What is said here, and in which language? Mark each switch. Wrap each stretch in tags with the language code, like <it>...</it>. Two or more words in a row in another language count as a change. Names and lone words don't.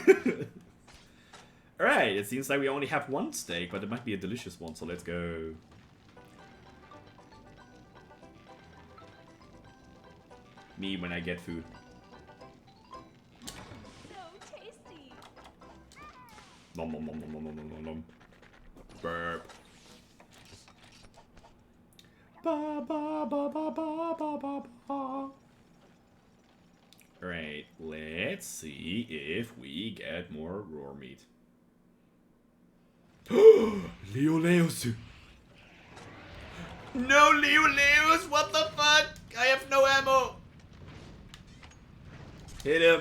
<en>Alright, it seems like we only have one steak, but it might be a delicious one, so let's go. Me when I get food. So tasty. Nom nom nom nom nom nom nom nom. Burp. Ba ba ba ba ba ba ba ba. Alright, let's see if we get more raw meat. Leo Leos! No Leo Leos! What the fuck? I have no ammo! Hit him!</en>